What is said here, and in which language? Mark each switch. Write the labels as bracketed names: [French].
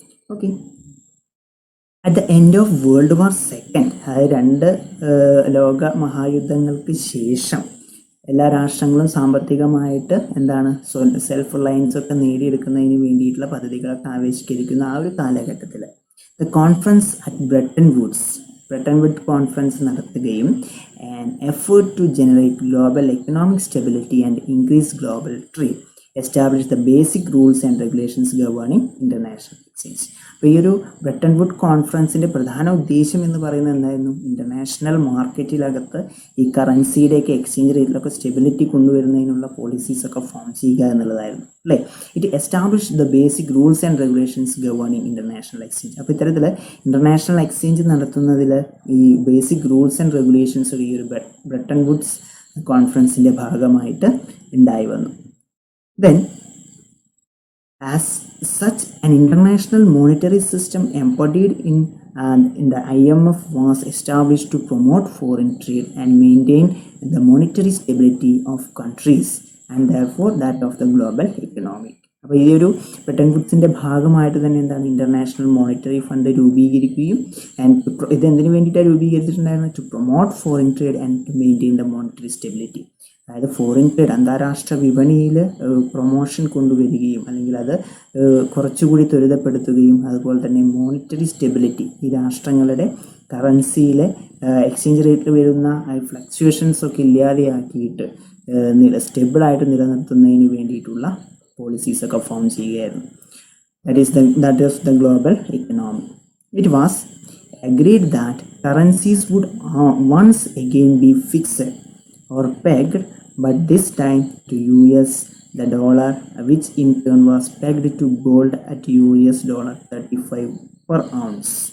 [English] okay, at the end of world war second, [Malayalam] അതായത് 2 ലോക മഹായുദ്ധങ്ങൾക്ക് ശേഷം എല്ലാ രാഷ്ട്രങ്ങളും സാമ്പത്തികമായിട്ട് എന്താണ്, സെൽഫ് റിലയൻസ് ഒക്കെ നേടിയെടുക്കുന്നതിന് വേണ്ടിയിട്ടുള്ള പദ്ധതികളൊക്കെ ആവിഷ്കരിക്കുന്ന ആ ഒരു കാലഘട്ടത്തിൽ the conference at Bretton would conference നടത്തുകയും [English] And effort to generate global economic stability and increase global trade. established the basic rules and regulations governing international exchange. [Malayalam] അപ്പോൾ ഈ ഒരു ബ്രെട്ടൺ വുഡ് കോൺഫറൻസിൻ്റെ പ്രധാന ഉദ്ദേശം എന്ന് പറയുന്നത് എന്തായിരുന്നു? ഇൻ്റർനാഷണൽ മാർക്കറ്റിലകത്ത് ഈ കറൻസിയുടെയൊക്കെ എക്സ്ചേഞ്ച് റേറ്റിലൊക്കെ സ്റ്റെബിലിറ്റി കൊണ്ടുവരുന്നതിനുള്ള പോളിസീസൊക്കെ ഫോം ചെയ്യുക എന്നുള്ളതായിരുന്നു അല്ലേ. [English] It establish the basic rules and regulations governing international exchange. [Malayalam] അപ്പോൾ ഇത്തരത്തിൽ ഇൻ്റർനാഷണൽ എക്സ്ചേഞ്ച് നടത്തുന്നതിൽ ഈ ബേസിക് റൂൾസ് ആൻഡ് റെഗുലേഷൻസ് ഈ ഒരു ബ്രെട്ടൺ വുഡ്സ് കോൺഫറൻസിൻ്റെ ഭാഗമായിട്ട് ഉണ്ടായി വന്നു. [English] Then, as such, an international monetary system embodied in the IMF was established to promote foreign trade and maintain the monetary stability of countries and therefore that of the global economy. [Malayalam] അപ്പോൾ ഈ ഒരു Bretton വുഡ്സിൻ്റെ ഭാഗമായിട്ട് തന്നെ എന്താണ് international monetary fund രൂപീകരിക്കുകയും ഇത് എന്തിനു വേണ്ടിയിട്ടാണ് രൂപീകരിച്ചിട്ടുണ്ടായിരുന്നത്? [English] To promote foreign trade and to maintain the monetary stability. [Malayalam] അതായത് ഫോറിൻ ട്രേഡ് അന്താരാഷ്ട്ര വിപണിയിൽ പ്രൊമോഷൻ കൊണ്ടുവരികയും അല്ലെങ്കിൽ അത് കുറച്ചുകൂടി ത്വരിതപ്പെടുത്തുകയും അതുപോലെ തന്നെ മോണിറ്ററി സ്റ്റെബിലിറ്റി ഈ രാഷ്ട്രങ്ങളുടെ കറൻസിയിലെ എക്സ്ചേഞ്ച് റേറ്റിൽ വരുന്ന ഫ്ലക്ച്വേഷൻസ് ഒക്കെ ഇല്ലാതെയാക്കിയിട്ട് സ്റ്റെബിളായിട്ട് നിലനിർത്തുന്നതിന് വേണ്ടിയിട്ടുള്ള പോളിസീസൊക്കെ ഫോം ചെയ്യുകയായിരുന്നു. [English] That is the global economy. It was agreed that currencies would once again be fixed or pegged, but this time to US the dollar, which in turn was pegged to gold at US dollar 35 per ounce.